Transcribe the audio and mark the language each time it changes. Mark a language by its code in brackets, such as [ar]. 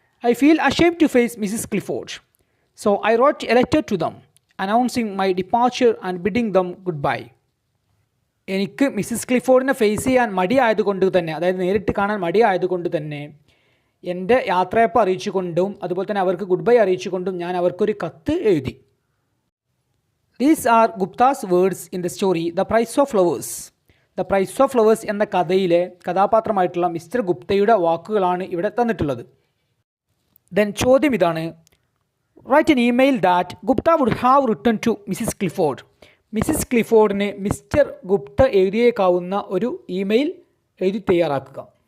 [en] I feel ashamed to face Mrs. Clifford. So I wrote a letter to them announcing my departure and bidding them goodbye. [ml] എനിക്ക് Mrs ക്ലിഫോർഡിനെ face ചെയ്യാൻ മടിയായതുകൊണ്ട് തന്നെ, അതായത് നേരിട്ട് കാണാൻ മടിയായതുകൊണ്ട് തന്നെ എൻ്റെ യാത്രയപ്പം അറിയിച്ചുകൊണ്ടും അതുപോലെ തന്നെ അവർക്ക് ഗുഡ് ബൈ അറിയിച്ചുകൊണ്ടും ഞാൻ അവർക്കൊരു കത്ത് എഴുതി. [en] These are Gupta's words in the story The Price of Flowers. [ml] The price of flowers എന്ന കഥയിലെ കഥാപാത്രമായിട്ടുള്ള മിസ്റ്റർ ഗുപ്തയുടെ വാക്കുകളാണ് ഇവിടെ തന്നിട്ടുള്ളത്. ദെൻ ചോദ്യം ഇതാണ്. [en] Write an email that Gupta would have written to Mrs Clifford. [ml] Mrs ക്ലിഫോർഡിന് mister Gupta എഴുതിയേക്കാവുന്ന ഒരു ഇമെയിൽ എഴുതി തയ്യാറാക്കുക.